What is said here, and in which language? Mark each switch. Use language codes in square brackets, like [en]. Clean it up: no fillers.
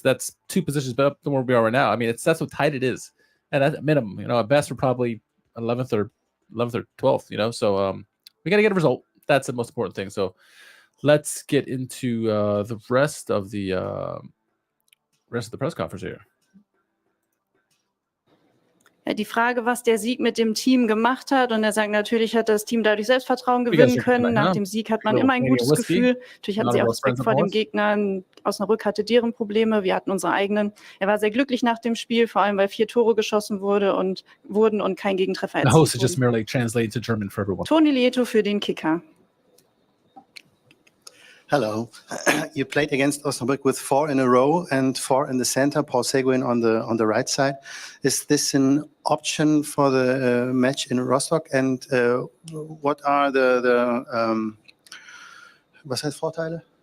[en] That's 2 positions better than where we are right now. I mean, that's how tight it is, and at minimum, at best we're probably 11th or 12th. So we got to get a result. That's the most important thing. So let's get into the rest of the press conference here. [de] Ja, die Frage, was der Sieg mit dem Team gemacht hat, und er sagt, natürlich hat das Team dadurch Selbstvertrauen gewinnen können. Nach dem Sieg hat man immer ein gutes Gefühl. Natürlich hatten sie auch Respekt vor dem Gegner. Osnabrück hatte deren Probleme, wir hatten unsere eigenen. Er war sehr glücklich nach dem Spiel, vor allem weil 4 Tore geschossen wurden und kein Gegentreffer erzielt wurde. [en] The host is just merely translating to German for everyone. [de] Toni Lieto für den Kicker. [en] Hello. You played against Osnabrück with 4 in a row and 4 in the center, Paul Seguin on the right side. Is this an option for the match in Rostock? And what are the [de] was heißt Vorteile?